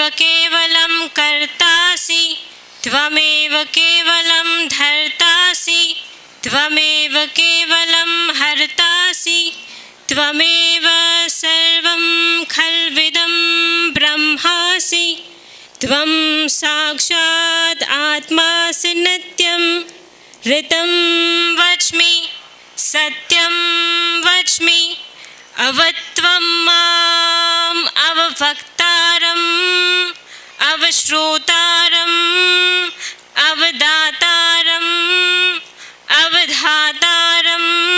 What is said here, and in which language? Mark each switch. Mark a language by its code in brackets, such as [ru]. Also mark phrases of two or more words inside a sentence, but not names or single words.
[sa] કેવલં કર્તાસી ત્વમેવ કેવલં ધર્તાસી ત્વમેવ કેવલં હર્તાસી ત્વમેવ સર્વં ખલ્વિદં બ્રહ્માસી ત્વં સાક્ષાત આત્માસી નિત્યં ऋतं वच्मि सत्यं वच्मि अवत्वं माम् अवभक्तारम् अवश्रोतारम् अवदातारम् अवधातारम्